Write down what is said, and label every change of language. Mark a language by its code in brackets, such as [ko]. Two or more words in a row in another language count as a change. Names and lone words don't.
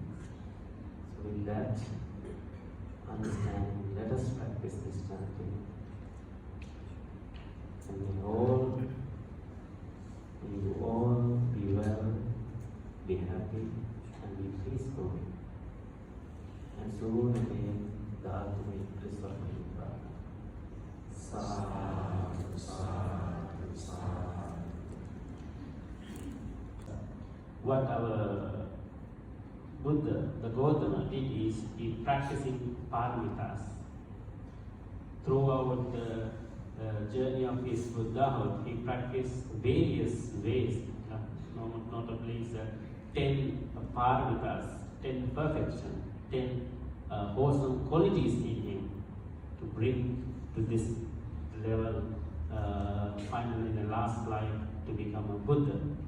[en] So with that understanding, let us practice this chanting. And may you all be well, be happy, and be peaceful. And soon again, the ultimate bliss of Paritta. [pi] Sadhu, sadhu, sadhu. [en] What our Buddha, the Gautama, did is he practicing paramitas. Throughout the journey of his Buddhahood, he practiced various ways, notably 10 paramitas, 10 perfection, 10 wholesome qualities in him to bring to this level, finally in the last life, to become a Buddha.